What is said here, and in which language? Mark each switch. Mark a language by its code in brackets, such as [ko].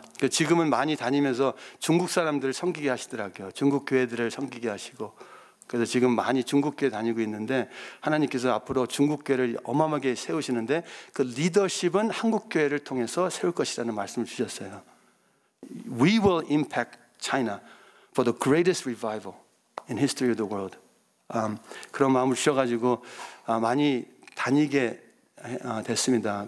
[ko] 지금은 많이 다니면서 중국 사람들을 섬기게 하시더라고요. 중국 교회들을 섬기게 하시고. 그래서 지금 많이 중국 교회 다니고 있는데 하나님께서 앞으로 중국 교회를 어마어마하게 세우시는데 그 리더십은 한국 교회를 통해서 세울 것이라는 말씀을 주셨어요. [en] We will impact China for the greatest revival in history of the world. [ko] 그런 마음을 주셔가지고 많이 다니게 됐습니다.